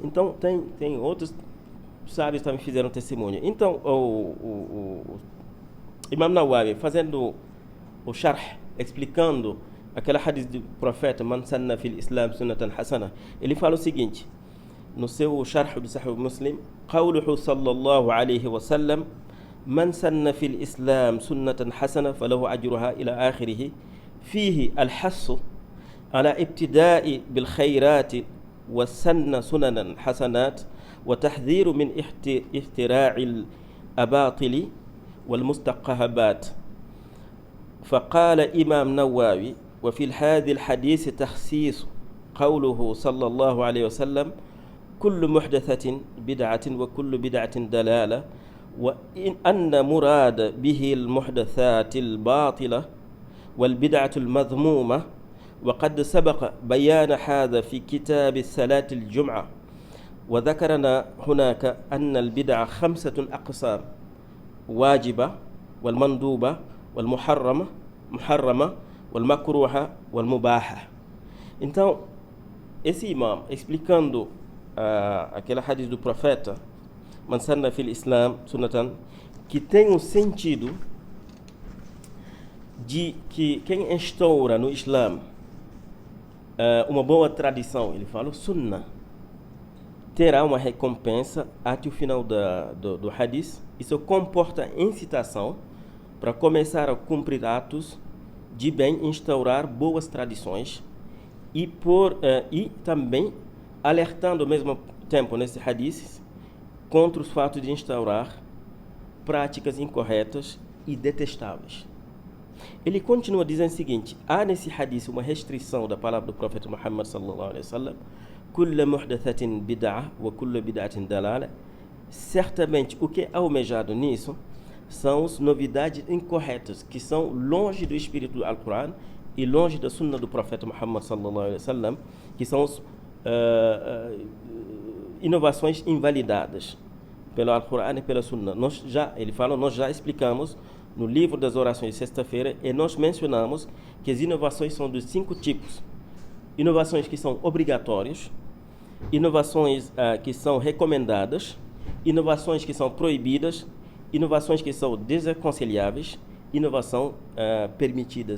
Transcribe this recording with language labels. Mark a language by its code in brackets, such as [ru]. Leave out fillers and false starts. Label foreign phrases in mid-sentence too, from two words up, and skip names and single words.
[pt] Então tem outros sábios que também fizeram testemunho. Então o Imam Nawawi, fazendo o sharh, explicando aquela hadith do profeta, [ar] من سنّ في الإسلام سنة حسنة, [pt] ele fala o seguinte no seu sharh do Sahih Muslim: [ar] قوله صلى الله عليه وسلم، من سنّ في الإسلام سنة حسنة فله أجرها إلى آخره، فيه الحث على الابتداء بالخيرات وسنّ سننًا حسنات والتحذير من اختراع الأباطيل والمستقبحات. فقال إمام نووي: وفي هذا الحديث تخصيص قوله صلى الله عليه وسلم كل محدثة بدعة وكل بدعة دلالة، وإن أن مراد به المحدثات الباطلة والبدعة المذمومة، وقد سبق بيان هذا في كتاب الصلاة الجمعة، وذكرنا هناك أن البدع 5 أقسام: واجبة والمندوبة والمحرمة والمكروهة والمباحة. [pt] Então, esse imam, explicando aquele hadith do profeta, [ar] من سنّ في الإسلام سنة, [pt] que tem um sentido de que quem instaura no Islã uma boa tradição, ele fala sunna, terá uma recompensa até o final do hadith. Isso comporta incitação para começar a cumprir atos de bem, instaurar boas tradições e também alertando ao mesmo tempo nesse hadith contra os fatos de instaurar práticas incorretas e detestáveis. Ele continua dizendo o seguinte: há nesse hadith uma restrição da palavra do profeta Muhammad [ar] صلى الله عليه وسلم: كل محدثة بدعة وكل بدعة ضلالة. [pt] Certamente o que é almejado nisso são as novidades incorretas, que são longe do espírito do Alcorão e longe da sunna do profeta Muhammad [ar] صلى الله عليه وسلم, [pt] que são as inovações invalidadas pelo Alcorão e pela sunna. Nós já explicamos no livro das orações de sexta-feira, e nós mencionamos que as inovações são de 5 tipos: inovações que são obrigatórias, inovações que são recomendadas, inovações que são proibidas, inovações que são desaconselháveis, inovação permitidas.